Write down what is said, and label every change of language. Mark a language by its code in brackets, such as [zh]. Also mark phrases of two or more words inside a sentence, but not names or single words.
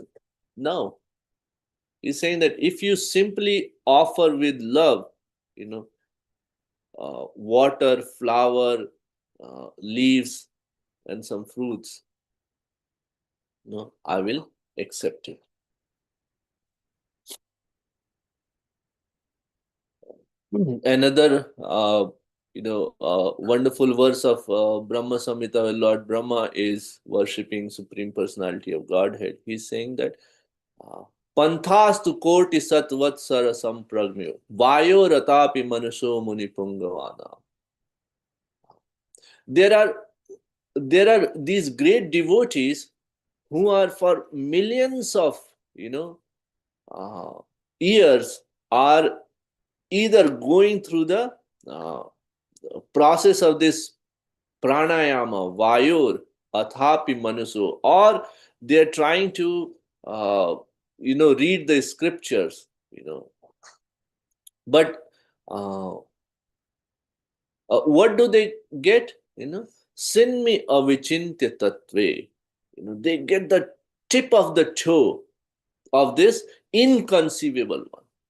[en] No, he's saying that if you simply offer with love, you know, water, flower, leaves, and some fruits, I will accept it. Another, wonderful verse of Brahma Samhita, where Lord Brahma is worshipping Supreme Personality of Godhead. He's saying that [sa] Panthastu koti satvatsara sampragmyo vayo ratapi manusho muni pungavana. [en] There are these great devotees who are for millions of uh, years are either going through the uh, process of this [sa] pranayama, vayur, athapi manuso, [en] or they're trying to, read the scriptures, But uh, what do they get? [sa] Sinmi avichintya tatve. [en] They get the tip of the toe of this inconceivable one.